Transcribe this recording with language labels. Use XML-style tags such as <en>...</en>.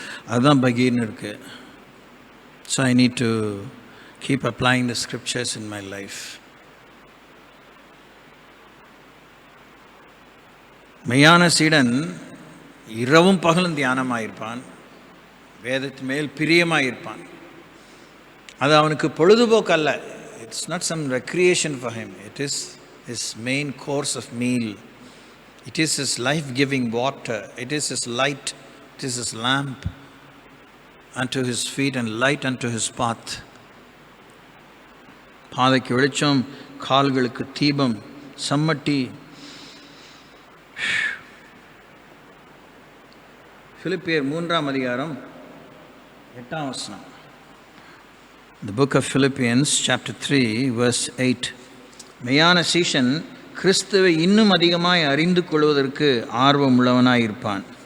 <ta>அதுதான் பகீர்னு இருக்குது.</ta> <en>So I need to keep applying the scriptures in my life.</en> <ta>மெய்யான சீடன் இரவும் பகலும் தியானமாயிருப்பான், வேதத்து மேல் பிரியமாயிருப்பான். அது அவனுக்கு பொழுதுபோக்கு அல்ல.</ta> <en>It's not some recreation for him.</en> <ta>It is</ta> <en>his main course of meal. It is his life-giving water. It is his light. It is his lamp unto his feet and light unto his path.</en> <ta>பாதைக்கு வெளிச்சம், கால்களுக்கு தீபம், சம்மட்டி. பிலிப்பியர் 3ஆம் அதிகாரம் 8ஆம் வசனம்.</ta> <en>The book of Philippians chapter 3 verse 8.</en> <ta>மெய்யான சீஷன் கிறிஸ்துவை இன்னும் அதிகமாய் அறிந்து கொள்வதற்கு ஆர்வம் உள்ளவனாய் இருப்பான்.</ta>